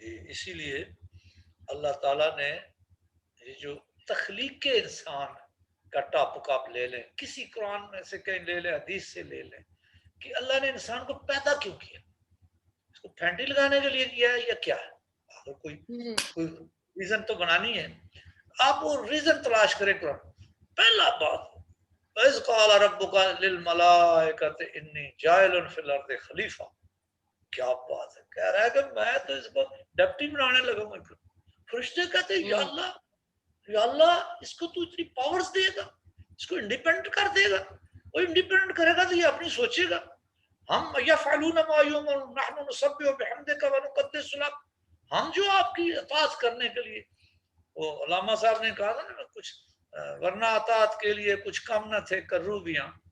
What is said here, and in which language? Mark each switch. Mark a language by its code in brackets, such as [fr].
[ur] اسی لیے اللہ تعالیٰ نے یہ جو تخلیق انسان کا ٹاپک آپ لے لیں, کسی قرآن میں سے کہیں لے لیں, حدیث سے لے لیں, کہ اللہ نے انسان کو پیدا کیوں کیا؟ اس کو پھینٹی لگانے کے لیے کیا ہے یا کیا ہے؟ اگر کوئی ریزن تو بنانی ہے, آپ وہ ریزن تلاش کریں. قرآن پہلا بات [ar] وَإِذْ قَالَ رَبُّكَ لِلْمَلَائِكَةِ إِنِّي جَاعِلٌ فِي الْأَرْضِ خلیفہ. [ur] کیا بات ہے, کہہ رہا ہے کہ میں تو اس کو ڈپٹی بنانے لگا ہوں. فرشتے کہتے ہیں یا اللہ اس کو تو اتنی پاورز دے گا, اس کو انڈیپینڈنٹ کر دے گا. وہ انڈیپینڈنٹ کرے گا تو یہ اپنی سوچے گا. ہم [ar] یفعلون ما یؤمرون نحن نسبح بحمدک ونقدس لک, [ur] ہم جو آپ کی اطاعت کرنے کے لیے, وہ علامہ صاحب نے کہا تھا نا کچھ ورنہ اطاعت کے لیے کچھ کم نہ تھے کروبیاں.